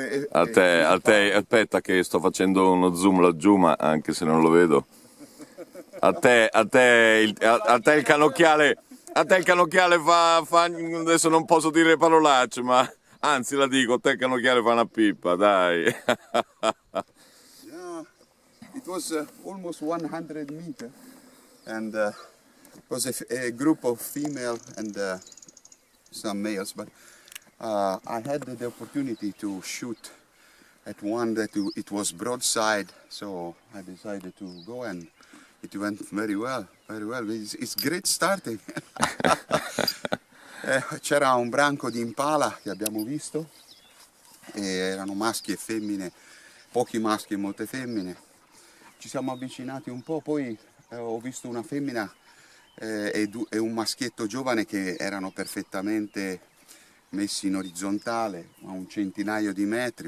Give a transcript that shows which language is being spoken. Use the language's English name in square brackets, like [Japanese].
[Italian] A te, aspetta che sto facendo uno zoom laggiù, ma anche se non lo vedo. A te il canocchiale fa, adesso non posso dire parolacce, ma anzi la dico, a te il canocchiale fa una pippa, dai. [English] Yeah, it was almost 100 meters, and it was a group of female and some males, but I had the opportunity to shoot at one that it was broadside, so I decided to go, and it went very well, very well. It's great starting. [Italian] C'era un branco di Impala che abbiamo visto, e erano maschi e femmine, pochi maschi e molte femmine. Ci siamo avvicinati un po', poi ho visto una femmina e un maschietto giovane che erano perfettamente messi in orizzontale a un centinaio di metri.